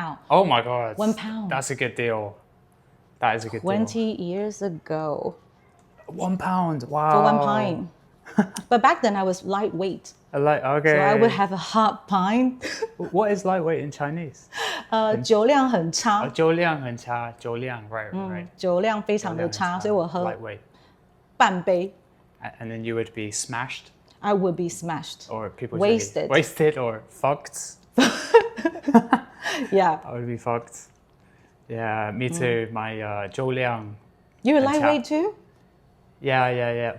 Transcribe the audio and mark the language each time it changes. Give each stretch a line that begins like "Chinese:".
English: Oh my God. £1. That's a good deal. That is a good 20 years ago. £1. Wow. For 1 pint. But back then I was lightweight. Okay. So I would have a half pint. What is lightweight in Chinese?
Chinese: 酒量很差。酒量很差，酒量 right. 酒量非常的差，所以我喝
English: lightweight
Chinese: 半杯。
English: And then you would be smashed. I would be smashed. Or people wasted. Wasted or fucked. Yeah. I would be fucked. Yeah, me too. My 酒量 You're lightweight too? Yeah.